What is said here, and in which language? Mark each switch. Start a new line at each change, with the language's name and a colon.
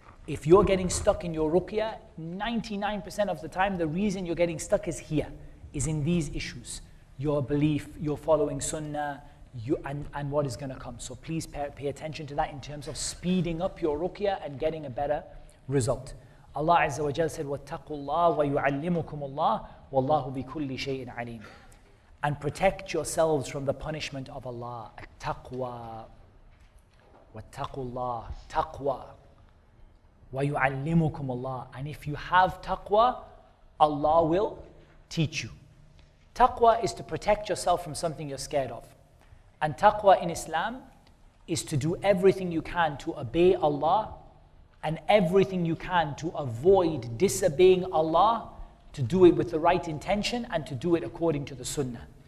English: If you're getting stuck in your ruqyah, 99% of the time, the reason you're getting stuck is here, is in these issues. Your belief, your following sunnah, and what is going to come. So please pay attention to that in terms of speeding up your ruqyah and getting a better result. Allah Azza wa Jal said,
Arabic: وَاتَّقُوا اللَّهَ وَيُعَلِّمُكُمُ اللَّهُ وَاللَّهُ بِكُلِّ شَيْءٍ عَلِيمٌ. And protect yourselves from the punishment of Allah. At-taqwa. وَاتَّقُوا اللَّهَ. Taqwa. وَيُعَلِّمُكُمُ اللَّهُ.
English: And if you have taqwa, Allah will teach you. Taqwa is to protect yourself from something you're scared of. And taqwa in Islam is to do everything you can to obey Allah and everything you can to avoid disobeying Allah, to do it with the right intention and to do it according to the sunnah.